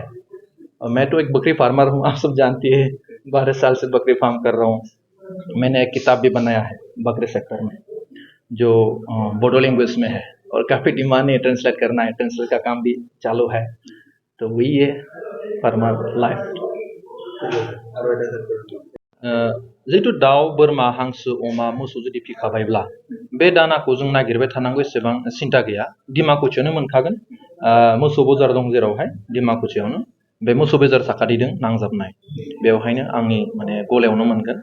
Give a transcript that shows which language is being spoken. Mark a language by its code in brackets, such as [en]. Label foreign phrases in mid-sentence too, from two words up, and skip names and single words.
[hi] और मैं तो एक बकरी फार्मर हूँ, आप सब जानती है, 12 साल से बकरी फार्म कर रहा हूँ। मैंने एक किताब भी बनाया है बकरी सेक्टर में, जो बोडो लैंग्वेज में है, और काफ़ी डिमांड है, ट्रांसलेट करना है, ट्रांसलेट का काम भी चालू है। तो वही है [en] farmer life. [brx] जिहेतु दाउ, बोरमा, हांसो, अमा, मोसौ जुदि फिखाबायब्ला बे दानाखौ जों नागिरबाय थानांगौ एसेबां सिन्था गैया, डिमाकुचियावनो मोनखागोन। मोसौ बाजार दं जेरावहाय डिमाकुचियावनो, बे मोसौ बाजार साखाथिजों नांजाबनाय, बेवहायनो आंनि माने गलायावनो मोनगोन।